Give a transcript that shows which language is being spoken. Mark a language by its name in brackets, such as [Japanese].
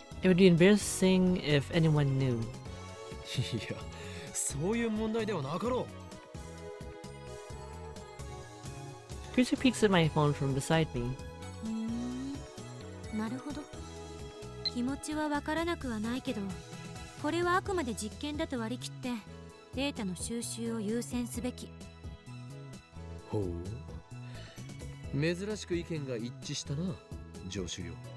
[English] It would be embarrassing if anyone knew. [Japanese] いや、そういう問題ではなかろう。 [English] Teresa peeks at my phone from beside me. [Japanese] なるほど。気持ちはわからなくはないけど、これはあくまで実験だと割り切ってデータの収集を優先すべき。ほう。珍しく意見が一致したな、上司よ。